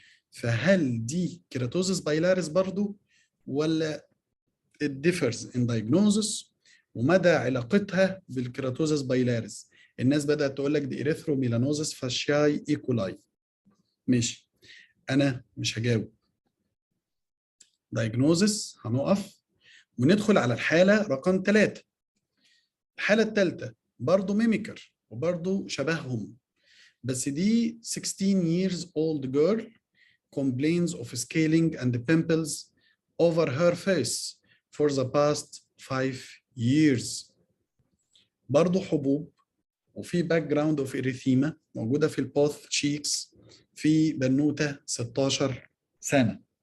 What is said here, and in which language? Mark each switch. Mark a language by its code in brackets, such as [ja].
[ar] فهل دي كيراتوزس بايلاريس برضو ولا [en] it differs in diagnosis؟ [ar] ومدى علاقتها بالكيراتوزس بايلاريس؟ الناس بدأت تقول لك دي إريثروميلانوزس فاشياي إيكولاي. ماشي، أنا مش هجاوب. diagnosis هنقف وندخل على الحالة رقم 3. الحالة الثالثة برضو ميميكر وبرضو شبههم، بس دي [en] 16 years old girl complains of scaling and pimples over her face for the past 5 years. [ar] برضو حبوب، وفي [en] background of erythema [ar] موجوده في [en] البوث تشيكس، [ar] في بنوته 16 سنه.